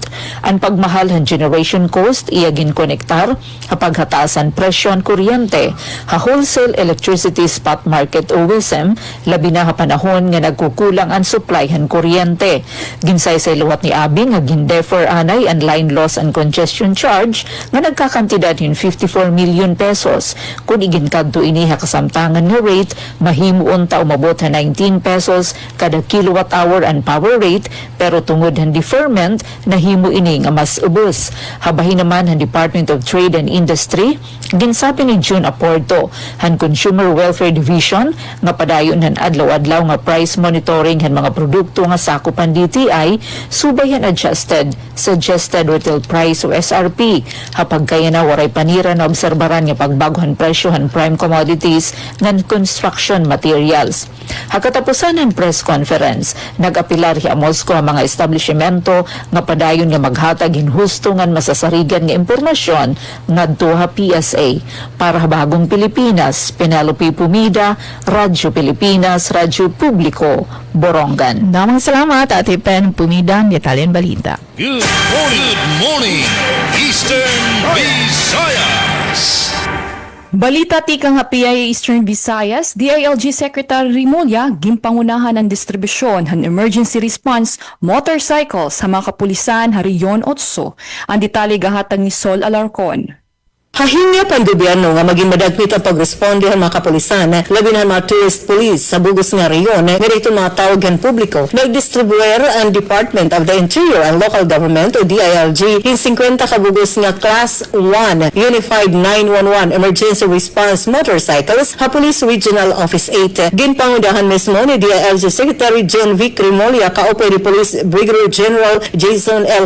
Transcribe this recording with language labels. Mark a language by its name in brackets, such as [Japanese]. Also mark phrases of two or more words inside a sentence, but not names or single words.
[Waray] Ang pagmahal ang [English] generation cost [Waray] iyagin konektar ha paghataas ang presyo ang kuryente ha wholesale electricity spot market o WISM, labi na ha panahon nga nagkukulang ang supply ang kuryente. Ginsaysay luwat ni Abing nga gindefer anay ang [English] line loss and congestion charge [Waray] nga nagkakantidad hin 54 million pesos. Kung iginkadto ini ha kasamtangan nga rate, mahimuon ta umabot ha 19 pesos kada [English] kilowatt hour [Waray] ang power rate, pero tungod han deferment, nahimo ini nga mas ubos. Habahin naman han Department of Trade and Industry, ginsabi ni June Aporto, han Consumer Welfare Division, nga padayon han adlaw-adlaw nga [English] price monitoring [Waray] han mga produkto nga sakupan DTI, subay han adjusted, suggested retail price o SRP. Hapag kaya na waray panira na obserbaran nga pagbaguhan presyo han [English] prime commodities [Waray] ngan [English] construction materials. [Waray] Hakatapusan ng [English] press conference, [Waray] nag-apilar hi Moscow ang mga establishmento nga padayon nga maghatag hinhusto ngan masasarigan nga impormasyon ngadto ha PSA. Para bagong Pilipinas, Penelope Pumida, Radyo Pilipinas, Radyo Publiko, Borongan. Namang salamat, Ate Pen Pumida, Italian Balita. [English] Good morning, Eastern Visayas. [Waray] Balita tikang PIA Eastern Visayas, DILG Secretary Rimulya gimpangunahan ng distribusyon ng [English] emergency response motorcycles [Waray] sa mga kapulisan ha Riyon 8. Ang detalye gahatag ni Sol Alarcon. Hahinga pang gobyerno nga maging madagpit ang pagresponde ang mga kapulisan, labi na mga [English] tourist police [Waray] sa bugos nga riyon, nga dito mga tawagan publiko. Nagdistribuer ang Department of the Interior and Local Government o DILG in 50 kabugos nga Class 1 Unified 911 Emergency Response Motorcycles ha Police Regional Office 8. Ginpangunahan mismo ni DILG Secretary John Vic Rimulya kaupo ni Police Brigadier General Jason L.